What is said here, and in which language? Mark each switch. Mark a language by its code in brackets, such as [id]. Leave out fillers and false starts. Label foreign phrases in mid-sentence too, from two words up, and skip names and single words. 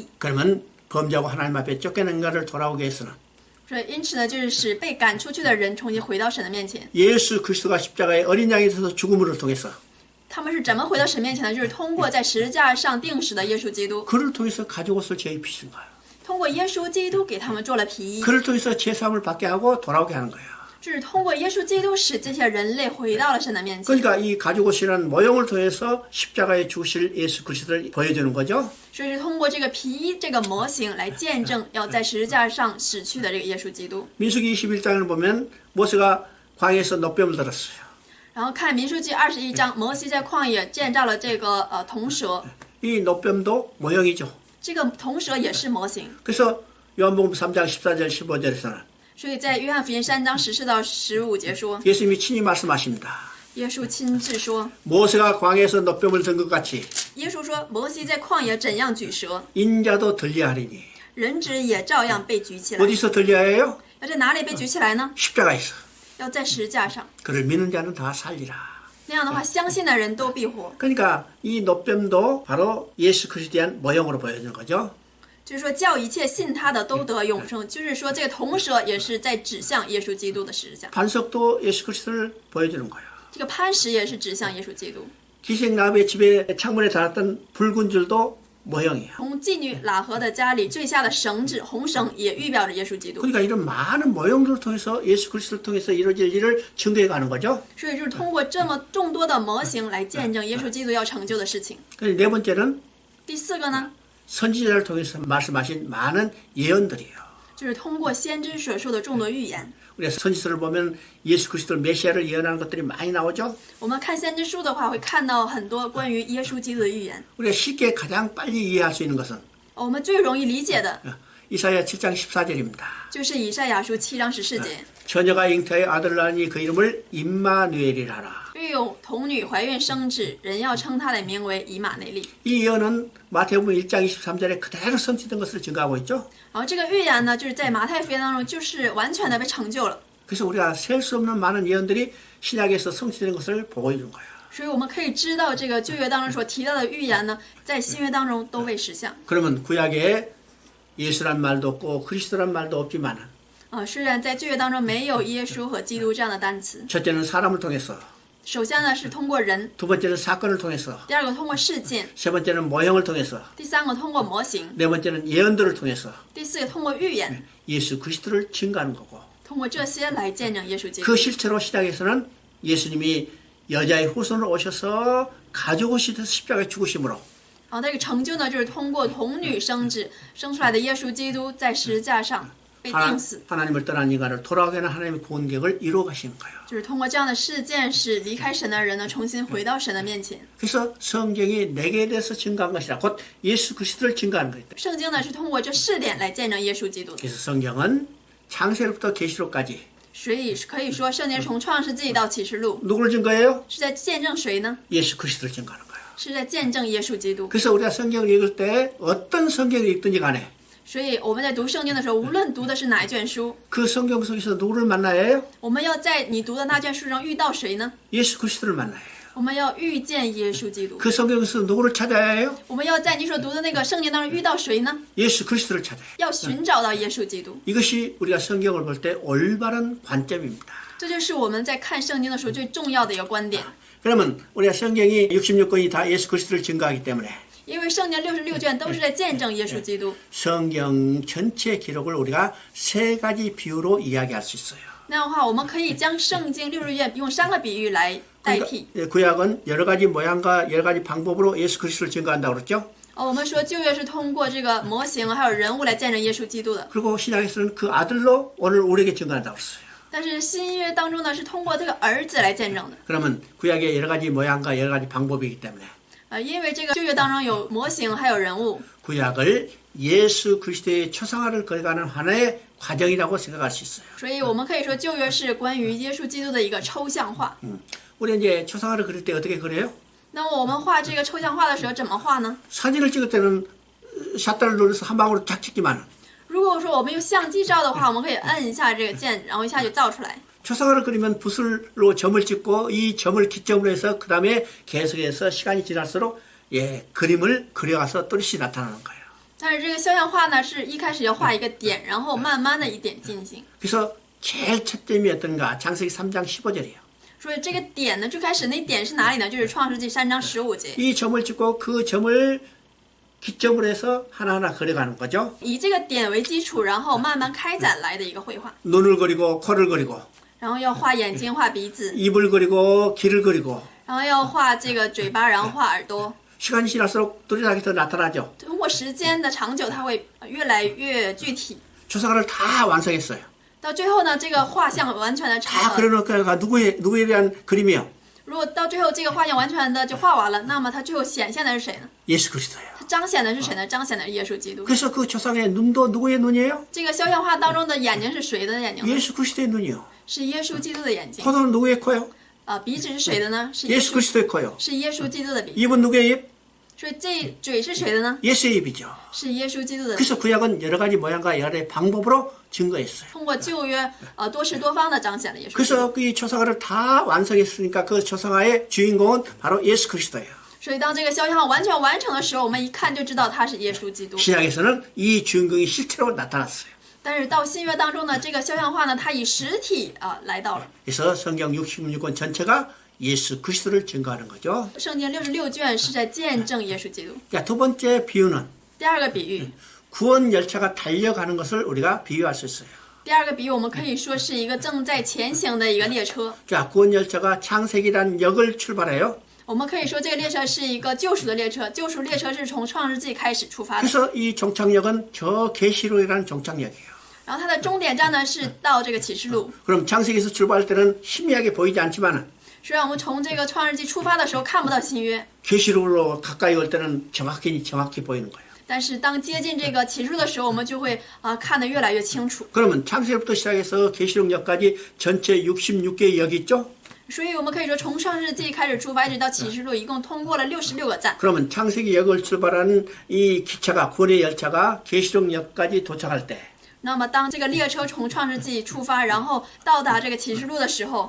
[ko] 그러면 범죄하고 하나님 앞에 쫓겨난 인간을 돌아오게 해서는 [zh] 所以因此呢，就是使被赶出去的人重新回到神的面前。 [ko] 예수 그리스도가 십자가에 어린 양이 되어서 죽음을 통해서 [zh] 他们是怎么回到神面前呢？就是通过在十字架上钉死的耶稣基督， [ko] 그를 통해서 가죽옷을 지어입히신 거예요. [zh] 通过耶稣基督给他们做了皮衣， [ko] 그를 통해서 제사함을 받게 하고 돌아오게 하는 거예요. [zh] 就是通过耶稣基督使这些人类回到了神的面前。 [ko] 그러니까 이 가죽옷이라는 모형을 통해서 십자가에 죽으실 예수 그리스도를 보여주는 거죠. [zh] 所以是通过这个皮衣这个模型来见证要在十字架上死去的这个耶稣基督。 [ko] 민수기 21장을 보면 모세가 광야에서 노뱀을 들었어요. [zh] 然后看民数记21章，摩西在旷野建造了这个铜蛇， [ko] 이 노뱀도 모형이죠. [zh] 这个铜蛇也是模型。 [ko] 그래서 요한복음 3장 14절 15절에서는 [zh] 所以在约翰福音3章14到15节说， [ko] 예수님이 친히 말씀하십니다. [zh] 耶稣亲自说， [ko] 모세가 광야에서 노뱀을 든 것 같이 [zh] 耶稣说，摩西在旷野怎样举蛇， [ko] 인자도 들려하리니. [zh] 人子也照样被举起来。 [ko] 어디서 들려야 해요? [zh] 要在哪里被举起来呢？ [ko] 십자가에서. [zh] 要在十字架上。 [ko] 그를 믿는 자는 다 살리라. [zh] 那样的话，相信的人都必活。 [ko] 그러니까 이 노뱀도 바로 예수 그리스도에 대한 모형으로 보여주는 거죠. [zh] 就是说叫一切信他的都得永生，就是说这个铜蛇也是在指向耶稣基督的十字架， [ko] 반석도 예수 그리스도를 보여주는 거예요. [zh] 这个磐石也是指向耶稣基督。 [ko] 기생나무의 집에 창문에 달았던 붉은 줄도 모형이에요. [zh] 从妓女喇合的家里坠下的绳子，红绳也预表着耶稣基督。 [ko] 그러니까 이런 많은 모형들을 통해서 예수 그리스도를 통해서 이루어질 일을 증거해 가는 거죠. [zh] 所以就是通过这么众多的模型来见证耶稣基督要成就的事情。 [ko] 네 번째는 [zh] 第四个呢， [ko] 선지자를 통해서 말씀하신 많은 예언들이에요. [zh] 就是通过先知所说的众多预言。 [ko] 우리가 선지서를 보면 예수 그리스도 메시아를 예언하는 것들이 많이 나오죠. [zh] 我们看先知书的话，会看到很多关于耶稣基督的预言。 [ko] 우리가 쉽게 가장 빨리 이해할 수 있는 것은 [zh] 我们最容易理解的 [ko] 이사야 7장 14절입니다. [zh] 就是以赛亚书7章14节， [ko] 처녀가 잉태하여 아들을 낳으니 그 이름을 임마누엘이라 하라. [zh] 育有童女怀孕生子，人要称他的名为以马内利。 [ko] 이 예언은 마태복음 1장 23절에 그대로 성취된 것을 증거하고 있죠. [zh] 然后这个预言呢，就是在马太福音当中，就是完全的被成就了。 [ko] 그래서 우리가 셀 수 없는 많은 예언들이 신약에서 성취된 것을 보고 있는 거예요. [zh] 所以我们可以知道，这个旧约当中所提到的预言呢，在新约当中都未实现。 [ko] 그러면 구약에 예수란 말도 없고 그리스도란 말도 없지만 [zh] 虽然在旧约当中没有耶稣和基督这样的单词， [ko] 첫째는 사람을 통해서 [zh] 首先呢是通过人， [ko] 두 번째는 사건을 통해서 [zh] 第二个通过事件， [ko] 세 번째는 모형을 통해서 [zh] 第三个通过模型， [ko] 네 번째는 예언들을 통해서 [zh] 第四个通过预言， [ko] 예수 그리스도를 증거하는 거고 [zh] 通过这些来见证耶稣基督。 [ko] 그 실체로 시작해서는 예수님이 여자의 후손으로 오셔서 가족 옷이 돼서 십자가에 죽으심으로 [zh] 那个成就呢，就是通过童女生子生出来的耶稣基督在十字架上被钉死， [ko] 하나님을 떠난 인간을 돌아오게 하는 하나님의 구원 계획을 이루어 가시는 거예요. [zh] 就是通过这样的事件，使离开神的人呢重新回到神的面前。 [ko] 그래서 성경이 내게 대해서 증거한 것이라 곧 예수 그리스도를 증거하는 거예요. [zh] 圣经呢是通过这4点来见证耶稣基督的， [ko] 그래서 성경은 창세로부터 계시록까지 [zh] 所以可以说圣经从创世纪到启示录 [ko] 누구를 증거해요? [zh] 是在见证谁呢？ [ko] 예수 그리스도를 증거하는 거예요. [zh] 是在见证耶稣基督。 [ko] 그래서 우리가 성경을 읽을 때 어떤 성경을 읽든지 간에 [zh] 所以我们在读圣经的时候，无论读的是哪一卷书， [ko] 그 성경 속에서 누구를 만나야 해요? [zh] 我们要在你读的那卷书中遇到谁呢？ [ko] 예수 그리스도를 만나야 해요. [zh] 我们要遇见耶稣基督。 [ko] 그 성경에서 누구를 찾아야 해요? [zh] 我们要在你所读的那个圣经当中遇到谁呢？ [ko] 예수 그리스도를 찾아야 해요. [zh] 要寻找到耶稣基督。 [ko] 이것이 우리가 성경을 볼 때 올바른 관점입니다. [zh] 这就是我们在看圣经的时候最重要的一个观点。 [ko] 그러면 우리가 성경이 66권이 다 예수 그리스도를 증거하기 때문에 [zh] 因为圣经66卷都是在见证耶稣基督， [ko] 성경 전체 기록을 우리가 세 가지 비유로 이야기할 수 있어요. [zh] 那样的话，我们可以将圣经60卷用3个比喻来代替。 [ko] 구약은 여러 가지 모양과 여러 가지 방법으로 예수 그리스도를 증거한다고 그랬죠. [zh] 我们说旧约是通过这个模型还有人物来见证耶稣基督的， [ko] 그리고 신약에서는 그 아들로 오늘 우리에게 증거한다고 그랬어요. [zh] 但是新约当中呢是通过这个儿子来见证的。 [ko] 그러면 구약의 여러 가지 모양과 여러 가지 방법이기 때문에 [zh] 因为这个旧约当中有模型还有人物， [ko] 구약을 예수 그리스도의 초상화를 그려가는 하나의 과정이라고 생각할 수 있어요. [zh] 所以我们可以说旧约是关于耶稣基督的一个抽象化。 [ko] 우리 이제 초상화를 그릴 때 어떻게 그려요? [zh] 那么我们画这个抽象画的时候怎么画呢？ [ko] 사진을 찍을 때는 샷다를 눌러서 한 방울로 쫙 찍기만. [zh] 如果说我们用相机照的话，我们可以摁一下这个键，然后一下就照出来。 [ko] 초상화를 그리면 붓으로 점을 찍고 이 점을 기점으로 해서 그 다음에 계속해서 시간이 지날수록 그림을 그려가서 또렷이 나타나는 거예요. [zh] 但是这个肖像画呢，是一开始要画一个点，然后慢慢的一点进行。 [ko] 그래서 제일 첫 점이 어떤가? 창세기 3장 15절이에요. [zh] 所以这个点呢，最开始那点是哪里呢？就是创世纪3章15节。 [ko] 이 점을 찍고 그 점을 기점으로 해서 하나하나 그려가는 거죠. [zh] 以这个点为基础，然后慢慢开展来的一个绘画。 [ko] 눈을 그리고 코를 그리고 [zh] 然后要画眼睛，画鼻子， [ko] 입을 그리고 귀를 그리고 [zh] 然后要画这个嘴巴，然后画耳朵。 [ko] 시간이 지날수록 또렷하게 더 나타나죠. [zh] 通过时间的长久，它会越来越具体。 [ko] 초상화를 다 완성했어요. [zh] 到最后呢，这个画像完全的 [ko] 다 그려놓으니까 누구에 대한 그림이요? [zh] 如果到最后这个画像完全的就画完了，那么它最后显现的是谁呢？ [ko] 예수 그리스도예요. [zh] 它彰显的是谁呢？彰显的是耶稣基督。 [ko] 그래서 그 초상의 눈도 누구의 눈이에요? [zh] 这个肖像画当中的眼睛是谁的眼睛呢？ [ko] 예수 그리스도의 눈이요. [zh] 是耶稣基督的眼睛。 [ko] 코는 누구의 코요? [zh] 鼻子是谁的呢？是耶 [ko] 예수 [zh] 稣， [ko] 그리스도의 코요. [zh] 是耶稣基督的鼻子。 [ko] 입은 누구의 입? [zh] 所以这嘴是谁的呢？ [ko] 예수의 입이죠. [zh] 是耶稣基督的。 [ko] 그래서 구약은 여러 가지 모양과 여러 가지 방법으로 증거했어요. [zh] 通过旧约多式多方的彰显了耶稣基督。 [ko] 그래서 이 초상화를 다 완성했으니까 그 초상화의 주인공은 바로 예수 그리스도예요. [zh] 所以当这个肖像画完全完成的时候，我们一看就知道他是耶稣基督。 [ko] 신약에서는 이 주인공이 실제로 나타났어요. [zh] 但是到新约当中呢，这个肖像画呢，它以实体来到了。 [ko] 그래서 성경 66권 전체가 예수 그리스도를 증거하는 거죠. [zh] 圣经66卷是在见证耶稣基督。 [ko] 자, 두 번째 비유는 [zh] 第二个比喻， [ko] 구원 열차가 달려가는 것을 우리가 비유할 수 있어요. [zh] 第二个比喻我们可以说是一个正在前行的一个列车。 [ko] 자, 구원 열차가 창세기란 역을 출발해요. [zh] 我们可以说这个列车是一个救赎的列车，救赎列车是从创世纪开始出发的。 [ko] 그래서 이 종착역은 저 계시록이라는 종착역이에요. [zh] 然后它的终点站呢是到这个启示录。 [ko] 그럼 창세기에서 출발할 때는 희미하게 보이지 않지만은 [zh] 虽然我们从这个创世纪出发的时候看不到新约， [ko] 계시록으로 가까이 올 때는 정확히 보이는 거예요. [zh] 但是当接近这个启示录的时候，我们就会看得越来越清楚。 [ko] 그러면 창세기부터 시작해서 계시록역까지 전체 66개의 역이 있죠? [zh] 所以我们可以说，从创世纪开始出发，一直到启示录，一共通过了66个站。 [ko] 그러면 창세기 역을 출발하는 이 기차가 구원의 열차가 계시록역까지 도착할 때 [zh] 那么当这个列车从创世纪出发，然后到达这个启示录的时候，